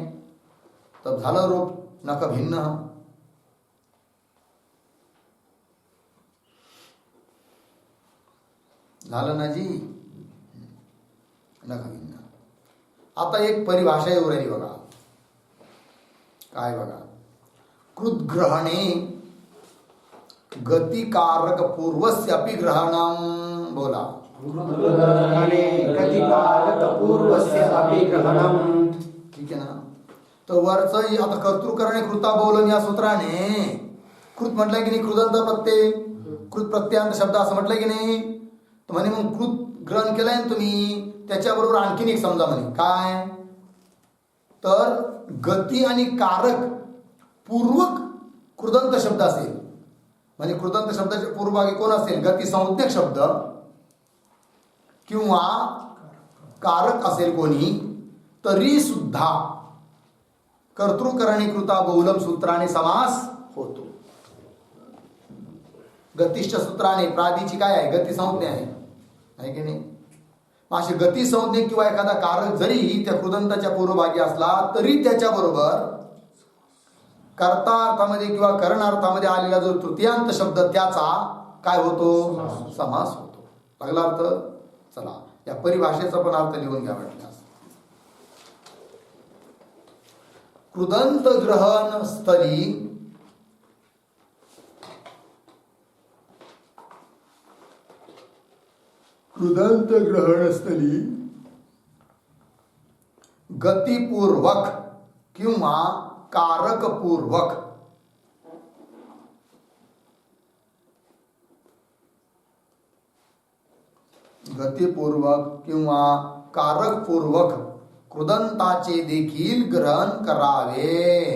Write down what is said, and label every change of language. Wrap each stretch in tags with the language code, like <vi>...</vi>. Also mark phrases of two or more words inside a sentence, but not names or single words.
<mr>तर झालं रूप नख भिन्न। झालं ना जी, नख भिन्न। आता एक परिभाषा येऊ राहिली बघा, काय बघा,</mr> <sa>कृद्ग्रहणे गतिकारक पूर्वस्य अपि ग्रहणम। बोला, कृद्ग्रहणे गतिकारक पूर्वस्य अपि ग्रहणम।</sa> <mr>ठीक आहे ना। तर वरचं आता</mr> <sa>कर्तृकरणे कृता</sa> <mr>बोलून या सूत्राने कृत म्हटलंय की नाही, कृदंत प्रत्यय, कृत प्रत्यांत शब्द असं म्हटलंय की नाही। तर म्हणे मग कृत ग्रहण केलंय ना तुम्ही, त्याच्याबरोबर आणखीन एक समजा म्हणे काय, तर गती आणि कारक पूर्वक कृदंत शब्द असेल, म्हणजे कृदंत शब्दाच्या पूर्वभागी कोण असेल? गती संज्ञक शब्द किंवा कारक असेल कोणी, तरी सुद्धा</mr> <sa>कर्तृकरणी कृता बहुलम</sa> <mr>सूत्राने समास होतो। गतिष्ठ सूत्राने प्रादीची काय आहे? गती संज्ञा आहे की नाही। अशी गती संज्ञा किंवा एखादा कारक जरी त्या कृदंताच्या पूर्वभागी असला तरी त्याच्याबरोबर कर्ता अर्थामध्ये किंवा करणार्थामध्ये आलेला जो तृतीयांत शब्द त्याचा काय होतो? समास होतो। लागला अर्थ? चला या परिभाषेचा पण अर्थ लिहून घ्या वाटल्यास। कृदंत ग्रहण स्थली कृदंत ग्रहणस्थली गतिपूर्वक किंवा कारकपूर्वक गतिपूर्वक किंवा कारकपूर्वक कृदंताचे देखील ग्रहण करावे।</mr>